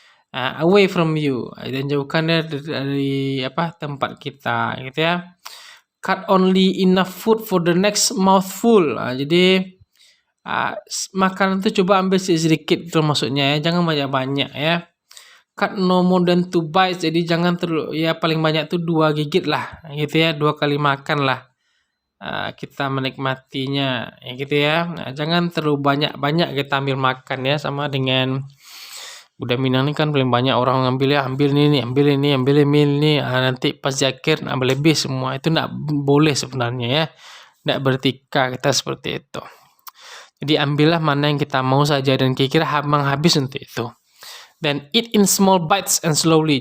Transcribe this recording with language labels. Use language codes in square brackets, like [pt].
[en] Away from you, [id] dan jauhkan dari tempat kita gitu ya. [en] Cut only enough food for the next mouthful. [id] Jadi makanan itu coba ambil sedikit itu maksudnya ya, jangan banyak-banyak ya. [en] Cut no more than 2 bites, [id] jadi jangan paling banyak tuh 2 gigit lah gitu ya, 2 kali makan lah kita menikmatinya ya gitu ya. Jangan terlalu banyak kita ambil makan ya, sama dengan budaya Minang ini kan paling banyak orang ambil ini, ambil ini, nanti pas di akhir ambil lebih semua, itu enggak boleh sebenarnya ya, enggak beretika kita seperti itu. Jadi ambillah mana yang kita mau saja dan kira-kira habis untuk itu. Dan [en] eat in small bites and slowly.